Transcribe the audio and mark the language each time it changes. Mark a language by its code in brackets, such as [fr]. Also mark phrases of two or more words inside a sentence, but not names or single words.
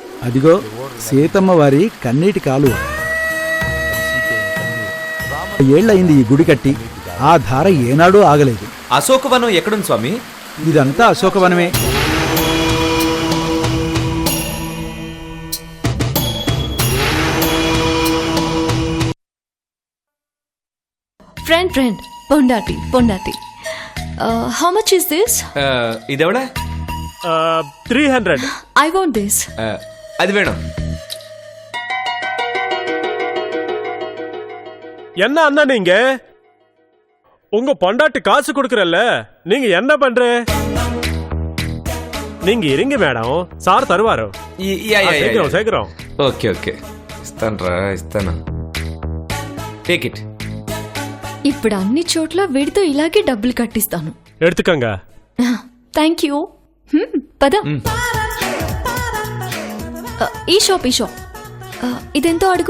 [te] అదిగో సీతమ్మ వారి కన్నీటి కాలువ. ఏళ్లయింది ఈ గుడి కట్టి, ఆ ధార ఏనాడూ ఆగలేదు. అశోకవనం ఎక్కడుంది స్వామి? ఇదంతా అశోకవనమే. [en] Friend, Pondati. How much is this? [te] ఇదెవడా? 300. [en] I want this. [ta] அது வேணம். என்ன அண்ணா நீங்க உங்க பொண்டாட்டி காசு கொடுக்கறல்ல, நீங்க என்ன பண்ற? நீங்க இருங்க மேடம், சார் தருவாரு. சேக்கிறோம். [te] ఓకే ఇస్తాను. [en] Take it. [te] ఇప్పుడు అన్ని చోట్ల వీడితో ఇలాగే డబ్బులు కట్టిస్తాను. [ta] ఎడుతుకంగా. [en] Thank you. [te] పద. ఈ షాప్ ఇదెంతో అడుగు.